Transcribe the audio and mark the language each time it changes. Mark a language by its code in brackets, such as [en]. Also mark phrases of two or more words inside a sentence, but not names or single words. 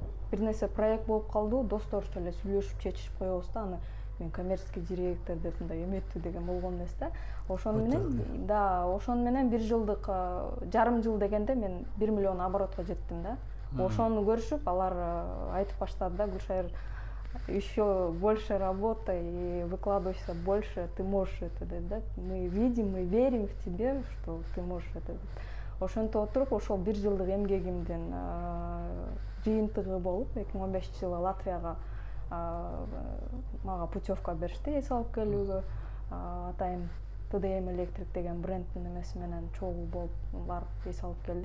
[ky] Бир нерсе проект болуп калды, досторчу эле сүйлөшүп чечишип коебуз да. Аны мен [ru] коммерческий директор [ky] деп мындай эметүү деген болгон эмес да. Ошону менен бир жылдык, жарым жыл дегенде мен 1 миллион оборотко жеттим да. Ошону көрүшүп, алар айтып баштады да, Гүлшайыр, [ru] еще больше работай и выкладывайся больше, ты можешь это, да. Мы видим, мы верим в тебе, что ты можешь это. [ky] Ошентип отуруп, ошол 1 жылдык эмгегимдин жыйынтыгы болуп, 2015-жылы Латвияга мага путевка беришти эс алып келүүгө. Атайын ТДМ Электрик деген брендтин эмеси менен чогуу болуп барып эс алып келдик.